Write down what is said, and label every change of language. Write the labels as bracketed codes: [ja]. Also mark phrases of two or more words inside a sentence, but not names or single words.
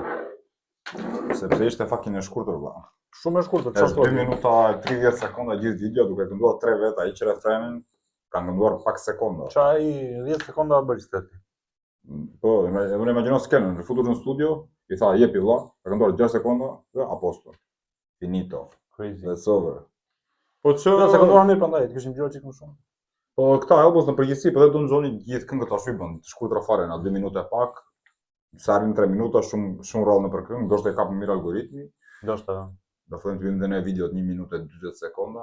[sq] Sepse ishte fucking e shkurtër valla. Shumë e shkurtër, Është 2 minuta e 30 sekonda gjithë video duke kënduar 3 veta, hiq refrenin, ka kënduar pak sekonda. Qa ai 10 sekonda bëri steti. Po, unë imagjino skenën, futur në studio, i tha jepi valla, ka kënduar 6 sekonda dhe aposto. Finito. [en] Crazy. That's over. [sq] Po që... Ja, se kënduar mirë prandaj, të kishim dëgjuar çik më shumë. Po këta Elbows në përgjithësi, po dhe Don Johnny gjithë këngët ashtu i bën, të shkurtra fare, na 2 minuta e pak, sa arrin 3 minuta, shumë rrallë në për këngë, ndoshta e kap mirë algoritmi. Ndoshta. Do fillim të vim dhe ne videot 1 minutë e 40 sekonda.